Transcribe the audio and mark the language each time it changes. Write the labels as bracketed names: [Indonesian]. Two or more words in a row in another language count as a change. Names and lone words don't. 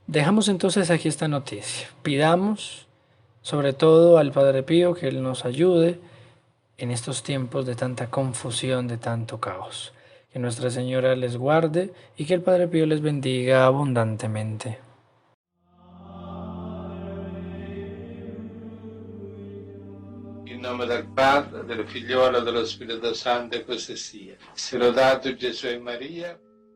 [Spanish] Dejamos entonces aquí esta noticia. Pidamos sobre todo al Padre Pío que Él nos ayude en estos tiempos de tanta confusión, de tanto caos. Que Nuestra Señora les guarde y que el Padre Pío les bendiga abundantemente. [Italian] In nome del Padre, del Figliolo e dello Spirito Santo, e così sia. Sia lodato Gesù e Maria.